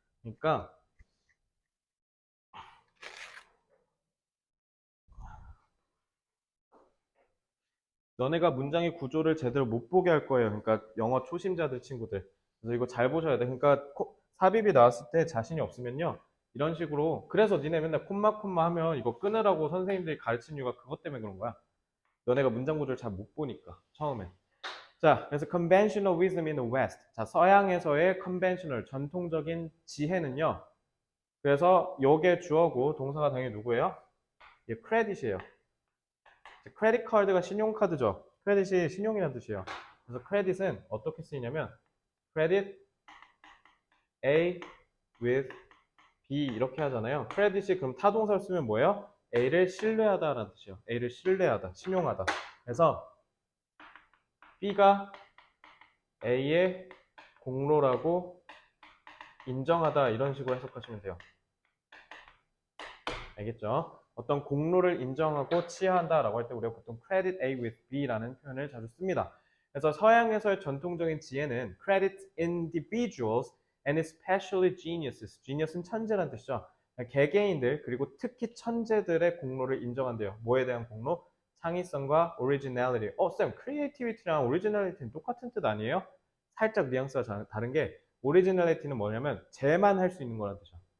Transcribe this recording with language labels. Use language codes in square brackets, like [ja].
[ko] 그러니까 너네가 문장의 구조를 제대로 못 보게 할 거예요. 그러니까 영어 초심자들 친구들. 그래서 이거 잘 보셔야 돼. 그러니까 삽입이 나왔을 때 자신이 없으면요. 이런 식으로 그래서 니네 맨날 콤마 하면 이거 끊으라고 선생님들이 가르친 이유가 그것 때문에 그런 거야. 너네가 문장 구조를 잘 못 보니까 처음에. [en] 자, 그래서 conventional wisdom in the West. [ko] 자, 서양에서의 conventional 전통적인 지혜는요. 그래서 요게 주어고 동사가 당연히 누구예요? 예, 크레딧이에요. 크레딧 카드가 신용카드죠. 크레딧이 신용이라는 뜻이에요. 그래서 크레딧은 어떻게 쓰이냐면 credit A with B 이렇게 하잖아요. 크레딧이 그럼 타동사를 쓰면 뭐예요? A를 신뢰하다라는 뜻이에요. A를 신뢰하다, 신용하다. 그래서 B가 A의 공로라고 인정하다 이런 식으로 해석하시면 돼요. 알겠죠? 어떤 공로를 인정하고 치하한다라고 할 때 우리가 보통 credit A with B라는 표현을 자주 씁니다. 그래서 서양에서의 전통적인 지혜는 [en] credit individuals and especially geniuses. [ko] genius는 천재라는 뜻이죠. 개개인들 그리고 특히 천재들의 공로를 인정한대요. 뭐에 대한 공로? 창의성과 originality. 쌤, creativity랑 originality는 똑같은 뜻 아니에요? 살짝 뉘앙스가 다른 게 originality는 뭐냐면 쟤만 할 수 있는 거란 뜻이야.